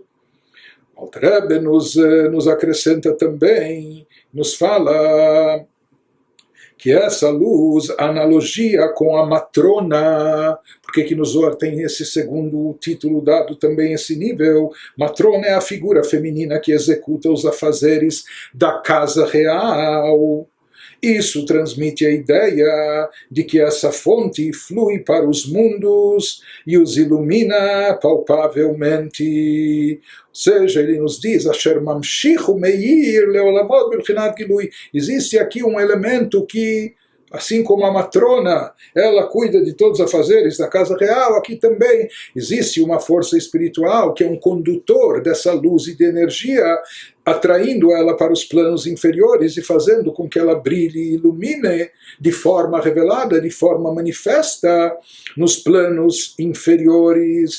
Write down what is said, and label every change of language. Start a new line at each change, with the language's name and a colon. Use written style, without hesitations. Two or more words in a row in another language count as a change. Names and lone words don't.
Portuguese: O Alter Rebbe nos acrescenta também, nos fala que essa luz, a analogia com a matrona, porque que no Zohar tem esse segundo título dado também esse nível, matrona é a figura feminina que executa os afazeres da casa real. Isso transmite a ideia de que essa fonte flui para os mundos e os ilumina palpavelmente. Ou seja, ele nos diz,
Hebrew: אשר ממשיכו מאיר לעולמות בבחינת גילוי.
Portuguese: Existe aqui um elemento que, assim como a matrona, ela cuida de todos os afazeres da casa real, aqui também existe uma força espiritual que é um condutor dessa luz e de energia, atraindo ela para os planos inferiores e fazendo com que ela brilhe e ilumine de forma revelada, de forma manifesta nos planos inferiores.